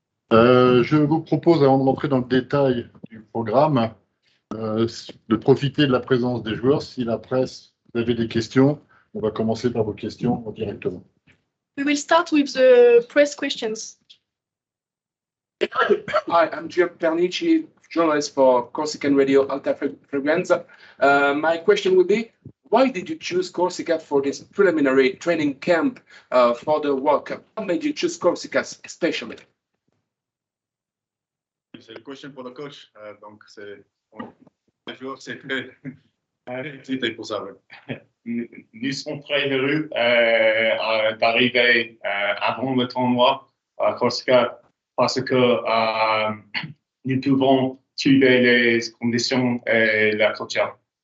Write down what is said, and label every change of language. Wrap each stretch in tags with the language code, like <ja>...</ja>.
<fr>Je vous propose, avant de rentrer dans le détail du programme, de profiter de la présence des joueurs. Si la presse, vous avez des questions, on va commencer par vos questions directement.</fr> <en>We will start with the press questions. Hi, I'm Gio Pernici, journalist for Corsican Radio Alta Frequenza. My question would be, why did you choose Corsica for this preliminary training camp for the World Cup? What made you choose Corsica especially?</en> <fr>C'est le question pour le coach, donc c'est le joueur, c'est très excité pour ça. Nous sommes très heureux d'arriver avant le tournoi à Corsica parce que nous pouvons trouver les conditions et la culture.</fr>